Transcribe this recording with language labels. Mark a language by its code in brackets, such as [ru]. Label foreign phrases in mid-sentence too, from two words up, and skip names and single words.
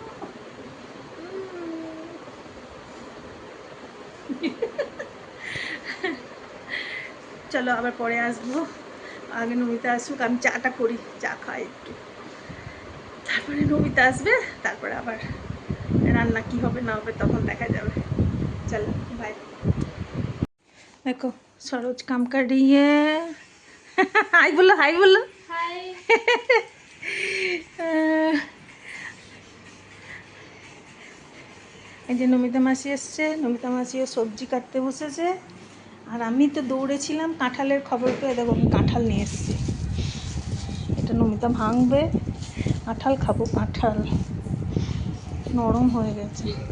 [bn] চলো আবার পরে আসবো, আগে নমিতা আসুক, আমি চাটা করি, চা খাই একটু, তারপরে নমিতা আসবে, তারপরে আবার রান্না কি হবে না হবে তখন দেখা যাবে। [hi] चलो बाय। देखो सरोज काम कर रही है। हाय बोलो, हाय बोलो, हाय। [bn] এই যে নমিতা মাসি এসছে, নমিতা মাসিও সবজি কাটতে বসেছে, আর আমি তো দৌড়েছিলাম কাঁঠালের খবর পেয়ে। দেখো আমি কাঁঠাল নিয়ে এসেছি, এটা নমিতা ভাঙবে, কাঁঠাল খাবো, কাঁঠাল নরম হয়ে গেছে।